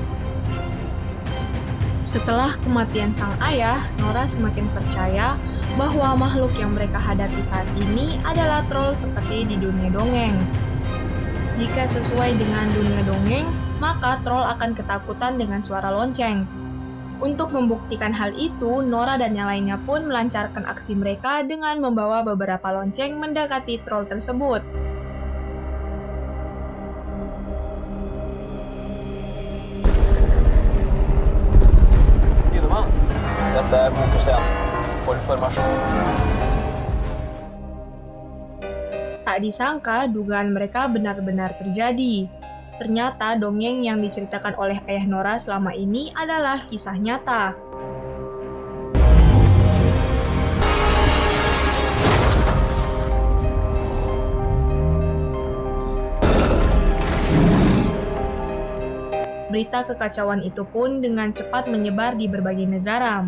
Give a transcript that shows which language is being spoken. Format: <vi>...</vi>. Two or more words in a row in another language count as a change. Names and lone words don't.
<id>Setelah kematian sang ayah, Nora semakin percaya bahwa makhluk yang mereka hadapi saat ini adalah troll seperti di dunia dongeng. Jika sesuai dengan dunia dongeng, maka troll akan ketakutan dengan suara lonceng. Untuk membuktikan hal itu, Nora dan yang lainnya pun melancarkan aksi mereka dengan membawa beberapa lonceng mendekati troll tersebut.</id> <no>Gilman, dette er Motor 1. For formasjon.</no> <id>Tak disangka, dugaan mereka benar-benar terjadi. Ternyata dongeng yang diceritakan oleh ayah Nora selama ini adalah kisah nyata. Berita kekacauan itu pun dengan cepat menyebar di berbagai negara.</id>